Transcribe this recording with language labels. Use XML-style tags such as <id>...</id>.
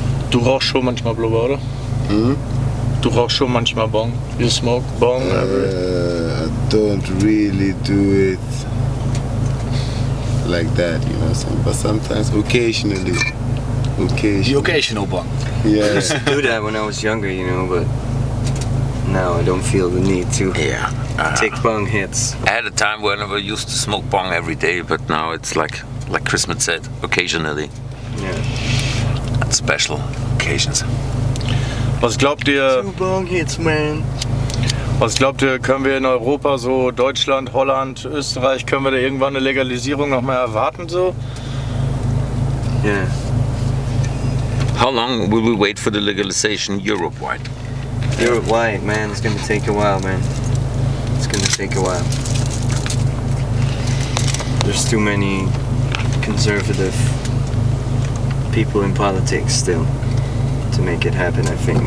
<de>Du rauchst schon manchmal Blubber, oder? Du rauchst schon manchmal Bong?</de> <en>You smoke Bong? I don't really do it like that, you know what I'm saying? But sometimes, occasionally. The occasional bong. Yeah. I used to do that when I was younger, but now I don't feel the need to take bong hits. I had a time when I used to smoke bong every day, but now it's like Christmaz said, occasionally. Yeah. At special occasions.</en> <de>Was glaubt ihr?</de> <en>2 bong hits, man.</en> <de>Was glaubt ihr, können wir in Europa, so Deutschland, Holland, Österreich, können wir da irgendwann eine Legalisierung noch mal erwarten?</de> <en>So? Yeah. How long will we wait for the legalization Europe-wide? Europe-wide, man. It's gonna take a while, man. it's gonna take a while. There's too many conservative people in politics still to make it happen, I think.</en>